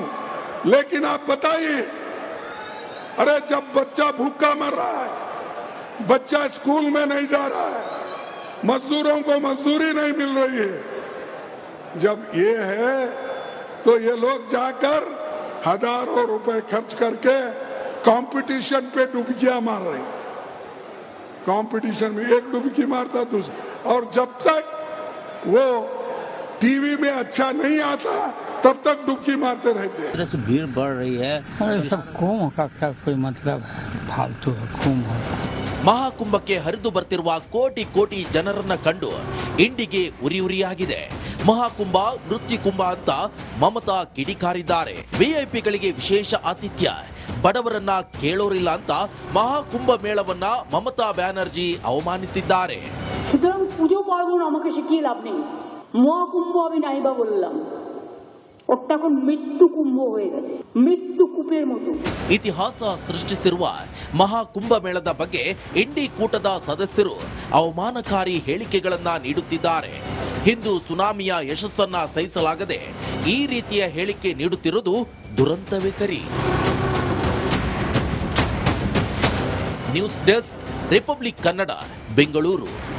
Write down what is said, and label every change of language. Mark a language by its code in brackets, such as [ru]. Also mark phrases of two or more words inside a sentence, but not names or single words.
[hi] लेकिन आप बताइए, अरे जब बच्चा भूखा मर रहा है, बच्चा स्कूल में नहीं जा रहा है, मजदूरों को मजदूरी नहीं मिल रही है, जब ये है तो ये लोग जाकर हजारों रुपए खर्च करके कंपटीशन पे डुबकियां मार रहे हैं. कंपटीशन में एक डुबकी मारता दूसरा, और जब तक वो टीवी में अच्छा नहीं आता तब तक डुबकी मारते रहते हैं. तरह से भीड़ बढ़ रही है. सब कुंभ का क्या कोई मतलब है? फालतू है कुंभ. [kn] ಮಹಾಕುಂಭಕ್ಕೆ ಹರಿದು ಬರ್ತಿರುವ ಕೋಟಿ ಕೋಟಿ ಜನರನ್ನ ಕಂಡು ಇಂಡಿಗೆ ಉರಿಯಾಗಿದೆ. ಮಹಾಕುಂಭ ನೃತ್ಯ ಕುಂಭ ಅಂತ ಮಮತಾ ಕಿಡಿಕಾರಿದ್ದಾರೆ. ವಿಐಪಿಗಳಿಗೆ ವಿಶೇಷ ಆತಿಥ್ಯ, ಬಡವರನ್ನ ಕೇಳೋರಿಲ್ಲ ಅಂತ ಮಹಾಕುಂಭ ಮೇಳವನ್ನ ಮಮತಾ ಬ್ಯಾನರ್ಜಿ ಅವಮಾನಿಸಿದ್ದಾರೆ. [bn] সুতরাং পুজো পার্বণ আমাকে শিখিয়ে লাভ নেই. মহাকুম্ভ আমি নাইবা বললাম, ওটা এখন মৃত্যু কুম্ভ হয়ে গেছে, মৃত্যু কূপের মতো. [kn] ಇತಿಹಾಸ ಸೃಷ್ಟಿಸಿರುವ ಮಹಾಕುಂಭ ಮೇಳದ ಬಗ್ಗೆ ಇಂಡಿ ಕೂಟದ ಸದಸ್ಯರು ಅವಮಾನಕಾರಿ ಹೇಳಿಕೆಗಳನ್ನ ನೀಡುತ್ತಿದ್ದಾರೆ. ಹಿಂದೂ ಸುನಾಮಿಯ ಯಶಸ್ಸನ್ನ ಸಹಿಸಲಾಗದೆ ಈ ರೀತಿಯ ಹೇಳಿಕೆ ನೀಡುತ್ತಿರುವುದು ದುರಂತವೇ ಸರಿ. [en] news desk, [kn] ರಿಪಬ್ಲಿಕ್ ಕನ್ನಡ, ಬೆಂಗಳೂರು.